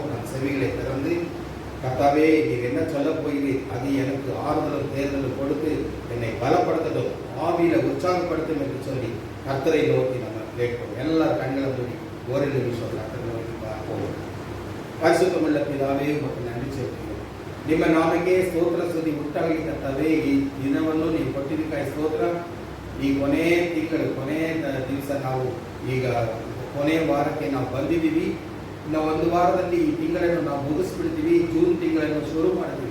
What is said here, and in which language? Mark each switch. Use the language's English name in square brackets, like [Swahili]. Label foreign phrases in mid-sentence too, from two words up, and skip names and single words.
[Tamil] நம் செவிகளை திறந்து கர்த்தாவே நீர் என்ன சொல்ல போகிறீர், அது எனக்கு ஆறுதலும் தேர்தலும் கொடுத்து என்னை பலப்படுத்தட்டும், ஆவியில உற்சாகப்படுத்தும் என்று சொல்லி கர்த்தரை நோக்கி நம்ம கேட்போம். எல்லாரும் கண்களை மூடி ஒரு நிமிஷம் கர்த்தரை நோக்கி பார்ப்போம். பரிசுத்தமுள்ள பிதாவே உங்களுக்கு நன்றி செலுத்துகிறோம். [Kannada] ನಿಮ್ಮ ನಾಮಕ್ಕೆ ಸ್ತೋತ್ರ ಸ್ತುತಿ ಉಂಟಾಗಲಿ ಕರ್ತಾವೆ. ಈ ದಿನವನ್ನು ನೀವು ಕೊಟ್ಟಿದ್ದಕ್ಕಾಗಿ ಸ್ತೋತ್ರ. ಈ ಕೊನೆ ದಿವಸ ನಾವು ಈಗ ಕೊನೆ ವಾರಕ್ಕೆ ನಾವು ಬಂದಿದ್ದೀವಿ. ಇನ್ನು ಒಂದು ವಾರದಲ್ಲಿ ಈ ತಿಂಗಳನ್ನು ನಾವು ಮುಗಿಸ್ಬಿಡ್ತೀವಿ. ಜೂನ್ ತಿಂಗಳನ್ನು ಶುರು ಮಾಡ್ತೀವಿ.